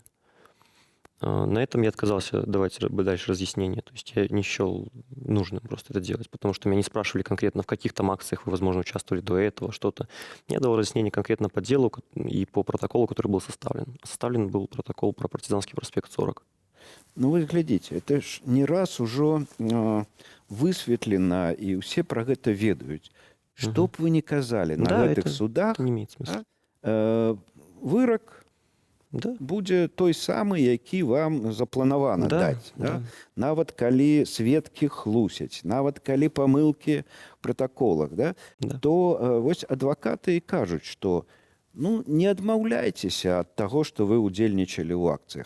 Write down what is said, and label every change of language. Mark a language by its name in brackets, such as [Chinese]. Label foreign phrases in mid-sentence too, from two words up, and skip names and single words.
[Russian] На этом я отказался давать дальше разъяснения. То есть я не счел нужным просто это делать, потому что меня не спрашивали конкретно, в каких там акциях вы, возможно, участвовали до этого, что-то. Я дал разъяснение конкретно по делу и по протоколу, который был составлен. Составлен был протокол про Партизанский проспект 40. [Belarusian] Ну, вы глядзіце, это ж не раз ужо высветлена, і ўсе пра гэта ведаюць. Што б вы не казалі на гэтых судах, [Russian] это не имеет смысла. [Belarusian] Вырак Да. будзе той самы, які вам запланавана даць. Да? Нават калі сведкі хлусяць, нават калі памылкі ў пратаколах, да? То вось адвакаты і кажуць, што ну, не адмаўляйцеся ад таго, што вы ўдзельнічалі ў акцыях.